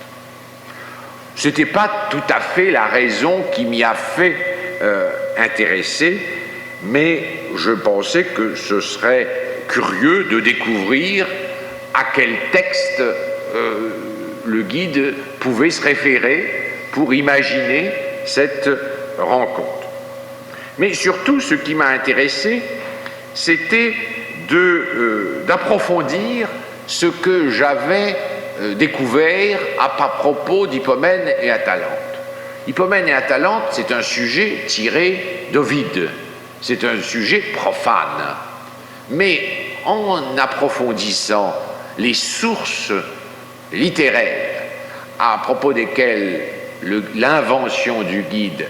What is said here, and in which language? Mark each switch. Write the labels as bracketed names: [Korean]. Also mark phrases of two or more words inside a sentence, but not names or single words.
[French] Ce n'était pas tout à fait la raison qui m'y a fait intéresser, mais je pensais que ce serait curieux de découvrir à quel texte le guide pouvait se référer pour imaginer cette rencontre. Mais surtout, ce qui m'a intéressé, c'était d'approfondir ce que j'avais découvert à propos d'Hippomène et Atalante. Hippomène et Atalante, c'est un sujet tiré d'Ovide, c'est un sujet profane. Mais en approfondissant les sources littéraires à propos desquelles l'invention du guide